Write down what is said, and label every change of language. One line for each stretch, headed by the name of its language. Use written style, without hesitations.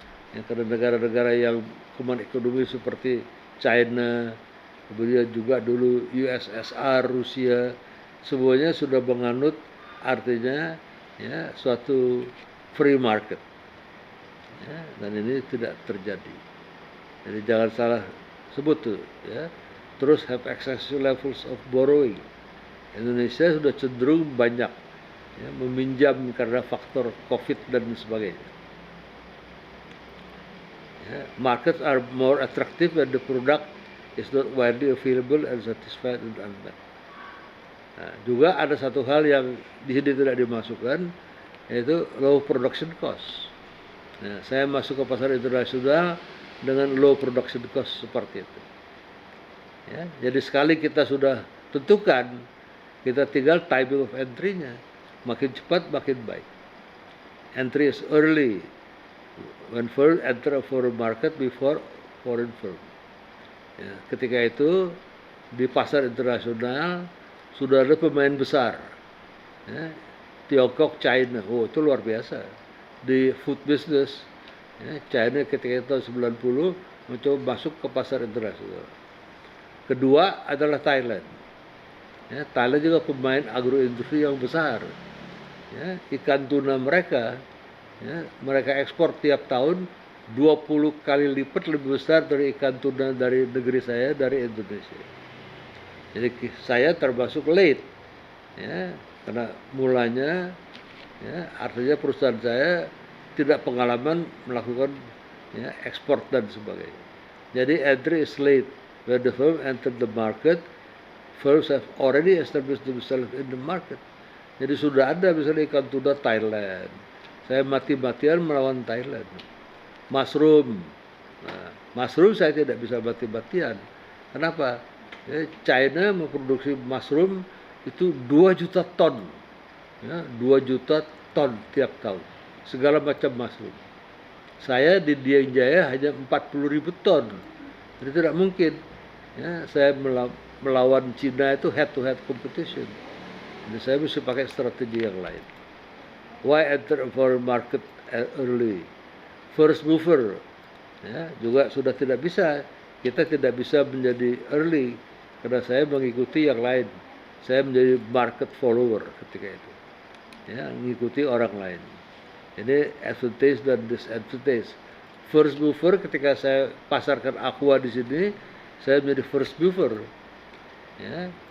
Indonesian: Ya, karena negara-negara yang command economy seperti China, kemudian juga dulu USSR, Rusia, semuanya sudah menganut artinya ya suatu free market. Ya, dan ini tidak terjadi. Jadi jangan salah sebut tuh, ya. Terus
English: have excessive levels of borrowing.
Indonesian: Indonesia sudah cenderung banyak ya, meminjam karena faktor COVID dan sebagainya. Ya,
English: markets are more attractive when the product is not widely available and satisfied and unmet.
Indonesian: Nah, juga ada satu hal yang di sini tidak dimasukkan, yaitu low production cost. Nah, saya masuk ke pasar internasional dengan low production cost seperti itu. Ya, jadi sekali kita sudah tentukan, kita tinggal
English: timing of entry-
Indonesian: nya. Makin cepat, makin baik.
English: Entry is early. When firm enter a foreign market before foreign firm.
Indonesian: Ya, ketika itu, di pasar internasional, sudah ada pemain besar. Ya, Tiongkok, China, itu luar biasa. Di food business, ya, China ketika tahun 90 mencoba masuk ke pasar internasional. Kedua adalah Thailand. Ya, Thailand juga pemain agroindustri yang besar. Ya, ikan tuna mereka, ya, mereka ekspor tiap tahun 20 kali lipat lebih besar dari ikan tuna dari negeri saya, dari Indonesia. Jadi saya termasuk late, ya, karena mulanya, ya, artinya perusahaan saya tidak pengalaman melakukan ya, ekspor dan sebagainya. Jadi
English: entry is late. When the firm entered the market, firms have already established themselves in the market.
Indonesian: Jadi sudah ada misalnya ikan tuna Thailand. Saya mati-matian melawan Thailand. Mushroom. Nah, mushroom saya tidak bisa mati-matian. Kenapa? Ya, China memproduksi mushroom itu 2 juta ton. Ya, 2 juta ton tiap tahun. Segala macam mushroom. Saya di Dieng Jaya hanya 40.000 ton. Jadi tidak mungkin. Ya, saya melawan Cina itu
English: head-to-head competition.
Indonesian: Jadi saya mesti pakai strategi yang lain.
English: Why enter a foreign market early?
Indonesian: First mover, ya, juga sudah tidak bisa. Kita tidak bisa menjadi early karena saya mengikuti yang lain. Saya menjadi market follower ketika itu, ya, mengikuti orang lain. Ini advantage dan disadvantage. First mover ketika saya pasarkan aqua di sini, saya menjadi first mover. Ya.